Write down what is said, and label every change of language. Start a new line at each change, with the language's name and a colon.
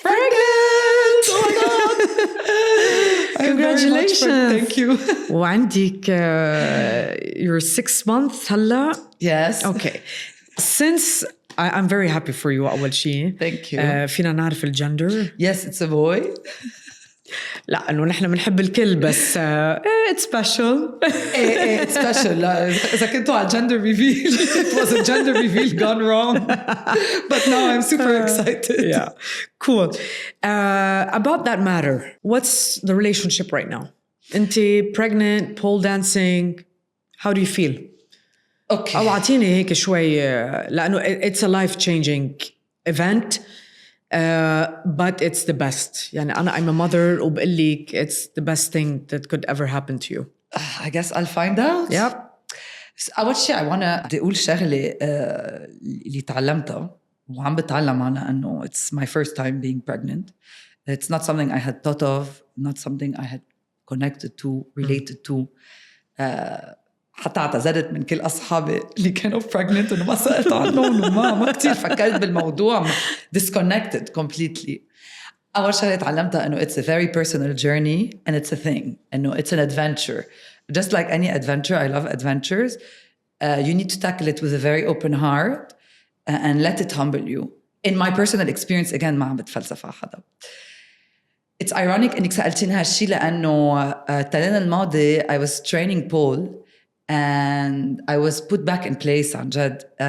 English: Oh my God. Congratulations. Thank you.
Arabic: وعندك
English: your 6 months
Arabic: هلا.
English: Yes. Okay. Since I'm very happy for you
Arabic: أول شيء.
English: Thank you.
Arabic: فينا نعرف الجندر.
English: Yes, it's a boy.
Arabic: لا إنه نحن بنحب الكل بس
English: it's special. It's special.
Arabic: لا إذا كنتوا على
English: gender reveal, it was a gender reveal gone wrong. But now I'm super excited. Yeah, cool. About that matter, what's the relationship right now?
Arabic: Inti
English: pregnant, pole dancing. How do you feel? Okay.
Arabic: أو أعطيني هيك شوي لأنه
English: it's a life-changing event. but it's the best.
Arabic: يعني
English: I'm a mother
Arabic: وبقول لك
English: it's the best thing that could ever happen to you. I guess I'll find out. Yep.
Arabic: أول شيء بدي أقول شغلة اللي تعلمتها وعم بتعلم عنها إنه
English: it's my first time being pregnant. It's not something I had thought of, not something I had connected to, related to.
Arabic: حتى اعتذرت من كل أصحابي اللي كانوا
English: pregnant
Arabic: إنه ما سألت عنهم وما كتير فكرت بالموضوع.
English: Disconnected completely.
Arabic: أول شغلة تعلمتها إنه
English: it's a very personal journey and it's a thing. إنه it's an adventure. Just like any adventure, I love adventures. You need to tackle it with a very open heart and let it humble you. In my personal experience, again,
Arabic: ما عم بتفلسف على حدا.
English: It's ironic
Arabic: إنك سألتيني هالشي لأنه الترين الماضي
English: I was training pole and I was put back in place
Arabic: عن جد.